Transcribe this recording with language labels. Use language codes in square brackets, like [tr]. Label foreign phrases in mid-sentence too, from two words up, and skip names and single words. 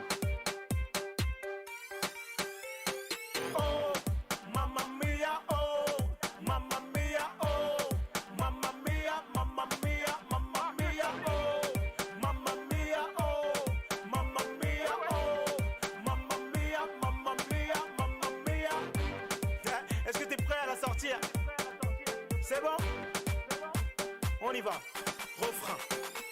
[it] Oh, mamma mia, oh, mamma mia, oh, mamma mia, mamma mia, mamma mia, oh, mamma mia, oh, mamma mia, oh, mamma mia, mamma mia, mamma mia. [fr] Est-ce que t'es prêt à la sortir? C'est bon? On y va. Refrain.